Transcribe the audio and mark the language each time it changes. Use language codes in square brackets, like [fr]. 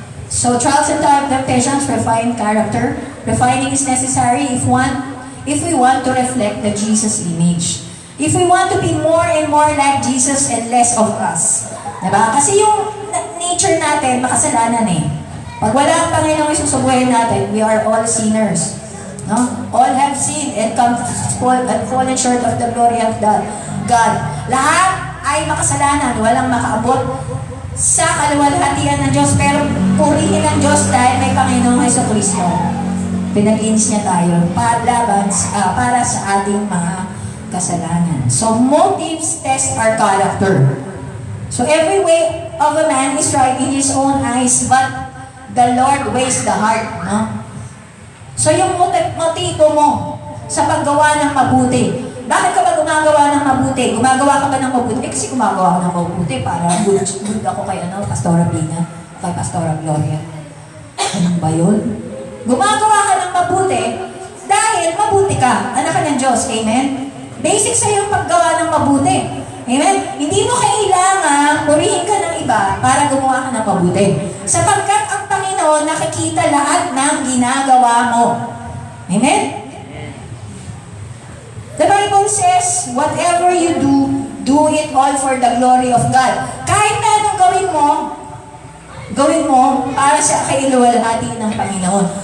[en] So, trials and temptations refine character. Refining is necessary if we want to reflect the Jesus image. If we want to be more and more like Jesus and less of us. [tl] Diba? Kasi yung nature natin, makasalanan eh. Pag wala ang Panginoong Hesus sa buhay natin, [en] we are all sinners. No? All have sinned and fallen short of the glory of God. [tl] Lahat ay makasalanan, walang makaabot sa kaluwalhatian ng Diyos, pero purihin ng Diyos dahil may Panginoong Jesucristo. Pinag-inis niya tayo para sa ating mga kasalanan. [en] So, motives test our character. So, every way of a man is right in his own eyes, but the Lord weighs the heart. No? [tl] So, yung motibo mo sa paggawa ng mabuti. Bakit ka ba gumagawa ng mabuti? Gumagawa ka ba ng mabuti? Kasi gumagawa ako ng mabuti para good ako kay Pastora Bina, kay Pastora Gloria. Ano ba yun? Gumagawa ka ng mabuti dahil mabuti ka. Anak ka ng Diyos. Amen? Basic sa yung paggawa ng mabuti. Amen? Hindi mo kailangan purihin ka ng iba para gumawa ka ng mabuti. Sapagkat ang Panginoon nakikita lahat ng ginagawa mo. Amen? [en] The Bible says, whatever you do, do it all for the glory of God. [tl] Kahit na anong gawin mo para sa kailuwalhati ng Panginoon.